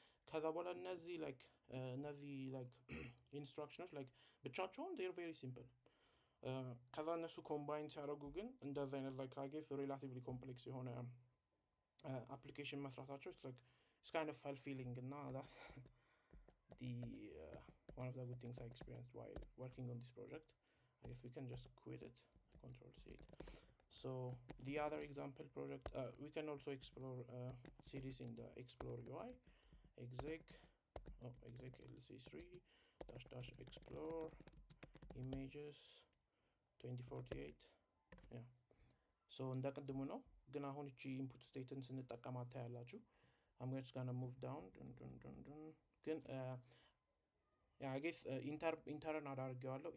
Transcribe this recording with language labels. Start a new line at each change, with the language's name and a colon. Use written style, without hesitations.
Amharic: ከዛ በኋላ እነዚህ ኢንስትራክሽኖች ብቻቸውን they're very simple.
English: ከዛ እነሱ ኮምባይን ሲያደርጉ ግን እንደዚህ አይነት I guess relatively complex የሆነ application መስራታቸው it's kind of fulfilling እና that's the one of the good things I experienced while working on this project. I guess we can just quit it, control C it. So the other example project, we can also explore series in the explore UI, exec lc3 -- explore images 2048.
Amharic: yeah, so እንደቀድሙ ነው ግን አሁን እቺ ኢንፑት ስቴትን ስንጠቀማት ታያላችሁ.
English: I'm just gonna move down ግን yeah, I guess ኢንተርን አዳርጌዋለሁ.